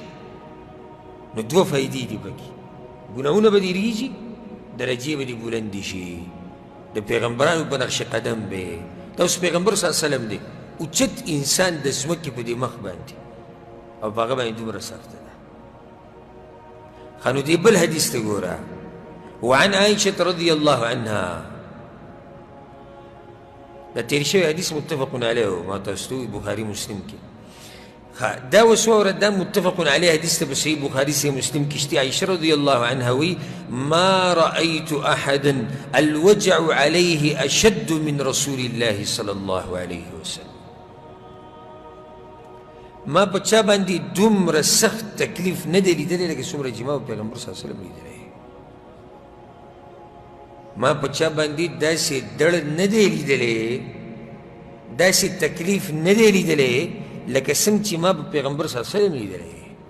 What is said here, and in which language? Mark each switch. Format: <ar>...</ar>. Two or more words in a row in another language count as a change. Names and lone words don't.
<ps>نو دوه فایدې دي پکې، ګناهونه به دې رېږي، درجې به دې بلندې شي، د پیغمبرانو په نقش قدم به. دا اوس پیغمبر</ps> <ar>صلی الله علیه وسلم</ar> <ps>دی اوچت انسان د ځمکې په دې مخ باندې، او په هغه باندې دومره سخته ده. ښه نو دې بل حدیث ته ګوره.</ps> <ar>وعن عائشة رضی الله عنها،</ar> <ps>دا تېر شوی حدیث</ps> <ar>متفق علیه</ar> <ps>و، ما تاسو ته وایي بخاري مسلم کې. دا اوس واوره، دا</ps> <ar>متفق علیه</ar> <ps>حدیث ته په صحیح بخاري صحیح مسلم کې شته.</ps> <ar>عائشة رضی الله عنها وایي ما رأيت أحدا الوجع عليه أشد من رسول الله صلی الله علیه وسلم.</ar> <ps>ما په چا باندې دومره سخت تکلیف نه دی لیدلی لکه څومره چې ما په پیغمبر</ps> <ar>صلی الله علیه وسلم</ar> <ps>لیدلی. ما په چا باندې داسې دړ نه دی لیدلی، داسې تکلیف نه دی لیدلی لکه څنګه چې ما په پیغمبر</ps> <ar>صلی الله علیه وسلم</ar> <ps>لیدلی.</ps>